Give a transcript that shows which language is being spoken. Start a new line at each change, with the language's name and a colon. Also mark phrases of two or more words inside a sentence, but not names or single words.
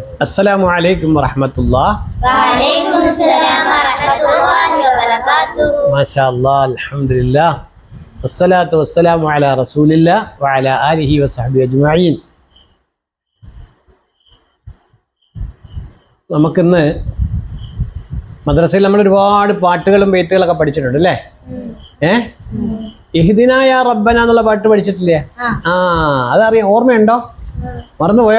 Arabic: السلام عليكم ورحمة الله. وعليكم السلام ورحمة الله وبركاته. ما شاء الله الحمد لله والصلاة والسلام على رسول الله وعلى آله وصحبه أجمعين.
Malayalam: നമുക്കിന്ന് മദ്രസയിൽ നമ്മൾ ഒരുപാട് പാട്ടുകളും ബെയ്ത്തുകളൊക്കെ പഠിച്ചിട്ടുണ്ട് അല്ലേ? ഇഹ്ദിനാ യാ റബ്ബന എന്നുള്ള പാട്ട് പഠിച്ചിട്ടില്ലേ? അതറിയാം, ഓർമ്മയുണ്ടോ? മറന്നുപോയോ?